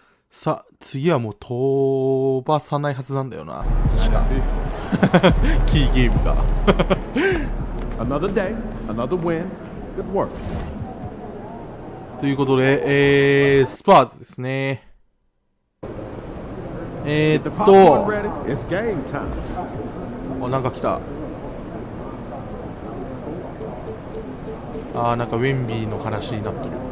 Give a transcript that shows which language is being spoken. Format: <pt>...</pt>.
<ja>さあ、次はもう飛ばさないはずなんだよな。確か。キーゲームが。</ja> <en>Another day, another win. Good work.</en> <ja>ということで、スパーズですね。</ja> <en>It's game time.</en> <ja>あ、なんか来た。あー、なんかウェンビーの話になってる。</ja>